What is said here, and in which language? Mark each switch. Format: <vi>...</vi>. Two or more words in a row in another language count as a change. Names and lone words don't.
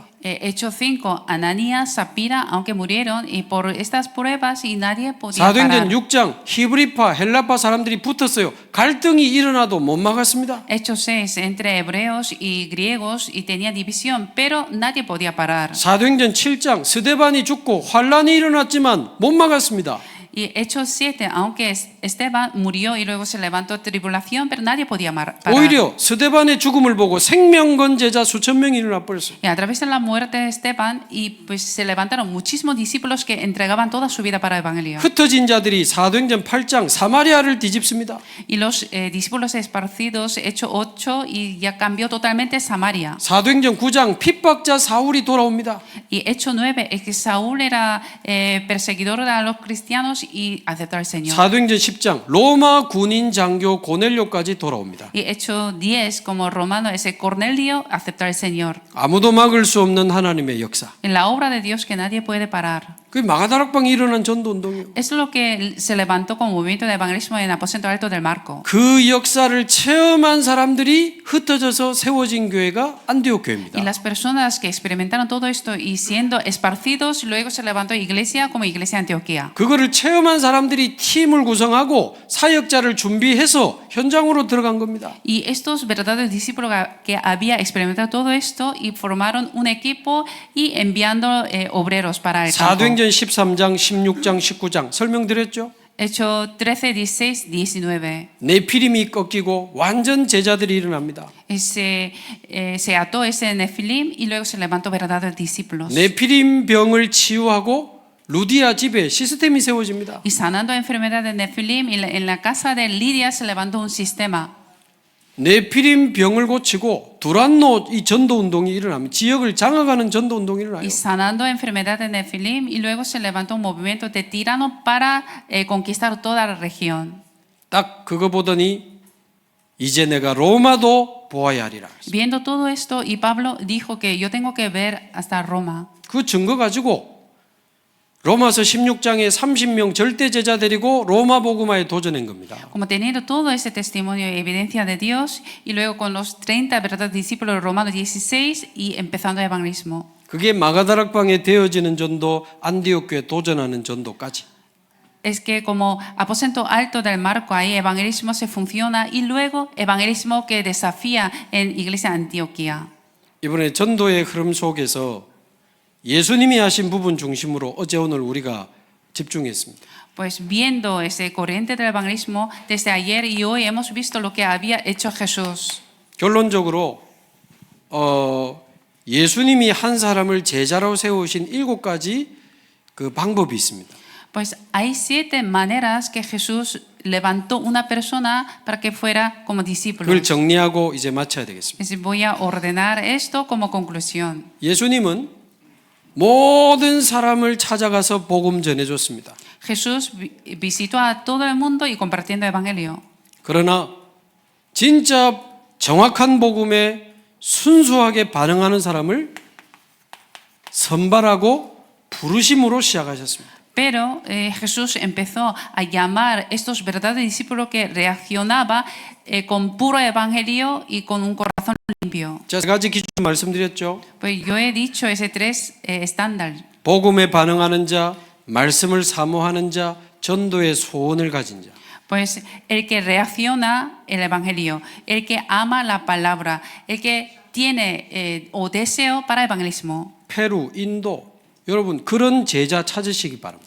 <es>Hecho 5, Ananías, Sapira, aunque murieron, y por estas pruebas y nadie podía</es> <ko>사도행전</ko> <es>parar.</es> <ko>6장 히브리파, 헬라파 사람들이 붙었어요. 갈등이 일어나도 못 막았습니다.</ko> <es>Hechos 6, entre hebreos y griegos, y tenía división, pero nadie podía parar.</es> <ko>사도행전 7장 스데반이 죽고 환란이 일어났지만 못 막았습니다.</ko> <es>Y Hechos 7, aunque Esteban murió y luego se levantó tribulación, pero nadie podía parar.</es> <ko>오히려 스데반의 죽음을 보고 생명건제자 수천 명이 일어나 버렸어요.</ko> <es>Y a través de la muerte de Esteban, y pues se levantaron muchísimos discípulos que entregaban toda su vida para el evangelio.</es> <ko>흩어진 자들이 사도행전 8장 사마리아를 뒤집습니다.</ko> <es>Y los discípulos esparcidos, Hechos 8, y ya cambió totalmente Samaria.</es> <ko>사도행전 9장 핍박자 사울이 돌아옵니다.</ko> <es>Y Hechos 9 es que Saúl era perseguidor de los cristianos y aceptó al Señor.</es> <ko>사도행전 10장 로마 군인 장교 고넬료까지 돌아옵니다.</ko> <es>Y Hechos 10, como romano, ese Cornelio aceptó al Señor.</es> <ko>아무도 막을 수 없는 하나님의 역사.</ko> <es>En la obra de Dios que nadie puede parar.</es> <ko>그 마가다락방에 일어난 전도 운동이에요.</ko> <es>Es lo que se levantó como movimiento de evangelismo en el aposento alto del Marco.</es> <ko>그 역사를 체험한 사람들이 흩어져서 세워진 교회가 안디옥 교회입니다.</ko> <es>Y las personas que experimentaron todo esto y siendo esparcidos, luego se levantó iglesia como iglesia Antioquía.</es> <ko>그거를 체험한 사람들이 팀을 구성하고 사역자를 준비해서 현장으로 들어간 겁니다.</ko> <es>Y estos verdaderos discípulos que había experimentado todo esto y formaron un equipo y enviando obreros para el campo.</es> <ko>사도행전 13장, 16장, 19장 설명드렸죠.</ko> <es>Hechos 13, 16, 19.</es> <ko>네피림이 꺾이고 완전 제자들이 일어납니다.</ko> <es>Se ató ese Nefilim y luego se levantó verdaderos discípulos.</es> <ko>네피림 병을 치유하고 루디아 집에 시스템이 세워집니다.</ko> <es>Y sanando enfermedad de Nefilim, en la casa de Lidia se levantó un sistema.</es> <ko>네피림 병을 고치고 두란노 이 전도 운동이 일어납니다. 지역을 장악하는 전도 운동이 일어나요.</ko> <es>Y sanando enfermedad de Nefilim y luego se levantó un movimiento de tiranos para conquistar toda la región.</es> <ko>딱 그거 보더니 이제 내가 로마도 보아야 하리라.</ko> <es>Viendo todo esto, y Pablo dijo que yo tengo que ver hasta Roma.</es> <ko>그 증거 가지고 로마서 16장에 30명 절대 제자 데리고 로마 복음화에 도전한 겁니다.</ko> <es>Como teniendo todo ese testimonio y evidencia de Dios, y luego con los 30 verdaderos discípulos de Romanos 16 y empezando el evangelismo.</es> <ko>그게 마가다락방에 되어지는 전도, 안디옥 교회 도전하는 전도까지.</ko> <es>Es que como aposento alto del Marco, ahí evangelismo se funciona y luego evangelismo que desafía en Iglesia Antioquía.</es> <ko>이번에 전도의 흐름 속에서 예수님이 하신 부분 중심으로 어제 오늘 우리가 집중했습니다.</ko> <es>Pues viendo ese corriente del evangelismo, desde ayer y hoy hemos visto lo que había hecho Jesús.</es> <ko>결론적으로 예수님이 한 사람을 제자로 세우신 7가지 그 방법이 있습니다.</ko> <es>Pues hay 7 maneras que Jesús levantó una persona para que fuera como discípulo.</es> <ko>그걸 정리하고 이제 마쳐야 되겠습니다.</ko> <es>Voy a ordenar esto como conclusión.</es> <ko>예수님은 모든 사람을 찾아가서 복음 전해줬습니다.</ko> <es>Jesús visitó a todo el mundo y compartiendo el evangelio.</es> <ko>그러나 진짜 정확한 복음에 순수하게 반응하는 사람을 선발하고 부르심으로 시작하셨습니다.</ko> <es>Pero Jesús empezó a llamar estos verdaderos discípulos que reaccionaba con puro evangelio y con un corazón limpio.</es> <ko>자, 3가지 기준 말씀드렸죠.</ko> <es>Pues yo he dicho ese 3 estándar.</es> <ko>복음에 반응하는 자, 말씀을 사모하는 자, 전도의 소원을 가진 자.</ko> <es>Pues el que reacciona el evangelio, el que ama la palabra, el que tiene o deseo para evangelismo.</es> <ko>페루, 인도, 여러분 그런 제자 찾으시기 바랍니다.</ko>